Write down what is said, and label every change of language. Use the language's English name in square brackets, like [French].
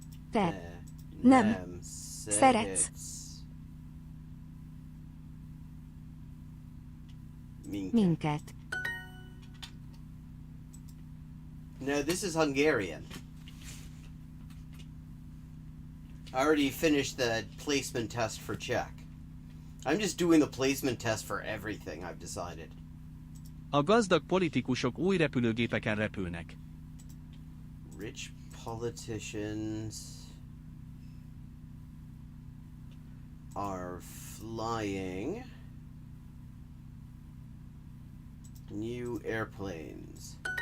[Hungarian] Te nem szeretsz minket. [English] No, this is Hungarian. I already finished the placement test for Czech. I'm just doing the placement test for everything, I've decided. [Hungarian] A gazdag politikusok új repülőgépeken repülnek. [English] Rich politicians are flying new airplanes.